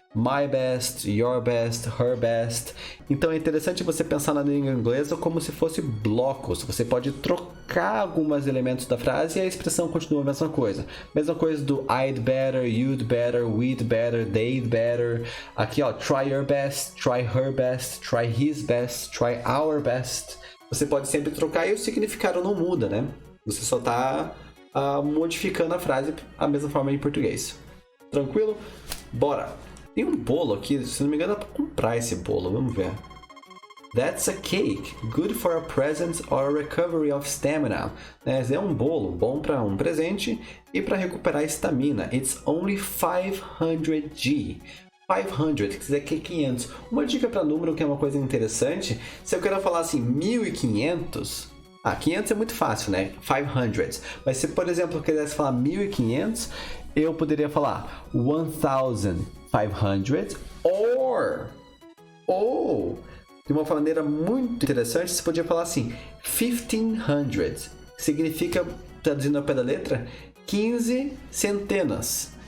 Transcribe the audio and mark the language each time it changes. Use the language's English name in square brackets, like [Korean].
[English] My best, your best, her best. [Portuguese] Então é interessante você pensar na língua inglesa como se fosse blocos. Você pode trocar alguns elementos da frase e a expressão continua a mesma coisa. Mesma coisa do [English] I'd better, you'd better, we'd better, they'd better. [Portuguese] Aqui, ó, [English] try your best, try her best, try his best, try our best. [Portuguese] Você pode sempre trocar e o significado não muda, né? Você só está modificando a frase da mesma forma em português. Tranquilo? Bora! Tem um bolo aqui, se não me engano dá pra comprar esse bolo, vamos ver. [English] That's a cake, good for a present or a recovery of stamina. [Portuguese] É um bolo, bom para um presente e para recuperar estamina. [English] It's only 500G. [Portuguese] 500, quer dizer que é 500. Uma dica para número que é uma coisa interessante, se eu quero falar assim, 1500... 500 é muito fácil, né? 500. Mas se, por exemplo, eu quisesse falar 1500, eu poderia falar 1500 ou de uma maneira muito interessante, você podia falar assim 1500, que significa, traduzindo ao pé da letra, 15 centenas.